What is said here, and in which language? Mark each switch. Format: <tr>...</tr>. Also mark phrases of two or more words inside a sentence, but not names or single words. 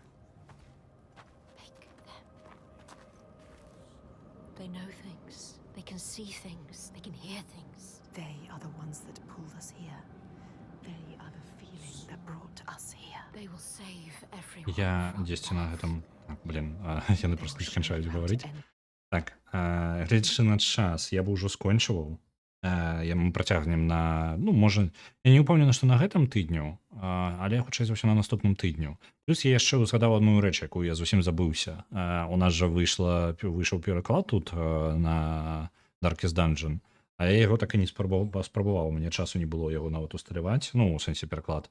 <en>Make them. They know things. They can see things. They can hear things. They are the ones that pulled us here. They are the feeling that brought us here. They will save everyone.</en> <be>Я</be> <en>from</en> <be>10 на</be> <en>death.</en> <be>этом. Блін, яны</be> <en>They</en> <be>просто</be> <en>will</en> <be>не сканчаюць</be> <en>show you how to</en> <be>гаварыць.</be> <en>end.</en> <be>Так, глядзячы на час, я бы ўжо скончываў. Мы працягнем на, ну, можа, я не ўпэўнены, што на гэтым тыдню, але хутчэй за ўсё на наступным тыдню. Плюс я яшчэ згадаў адну рэч, якую я зусім забыўся. У нас жа выйшаў пераклад тут на Darkest Dungeon, а я яго так і не спрабаваў, мне часу не было яго нават усталяваць, ну, у сэнсе пераклад.</be>